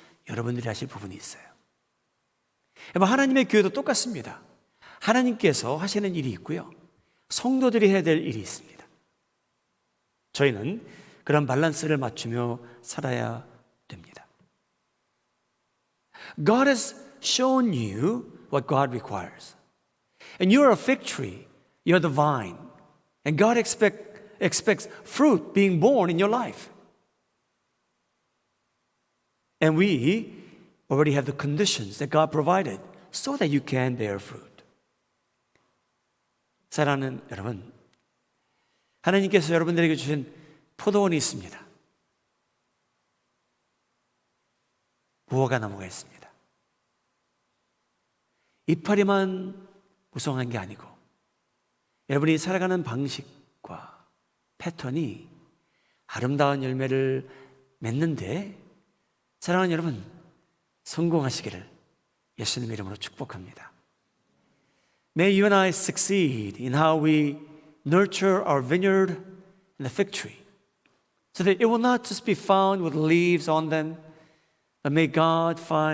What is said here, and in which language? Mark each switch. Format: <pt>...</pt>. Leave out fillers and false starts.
<ko>여러분들이 하실 부분이 있어요. 하나님의 교회도 똑같습니다. 하나님께서 하시는 일이 있고요. 성도들이 해야 될 일이 있습니다. 저희는 그런 밸런스를 맞추며 살아야 됩니다.</ko> <en>God has shown you what God requires. And you're a fig tree. You're the vine. And God expects fruit being born in your life. And we already have the conditions that God provided so that you can bear fruit.</en> <ko>사랑하는 여러분, 하나님께서 여러분들에게 주신 포도원이 있습니다. 무화과 나무가 있습니다. 이파리만 무성한 게 아니고 여러분이 살아가는 방식과 패턴이 아름다운 열매를 맺는데, 사랑하는 여러분, 성공하시기를 예수님 이름으로 축복합니다.</ko> <en>May you and I succeed in how we nurture our vineyard and the fig tree, so that it will not just be found with leaves on them, but may God find</en>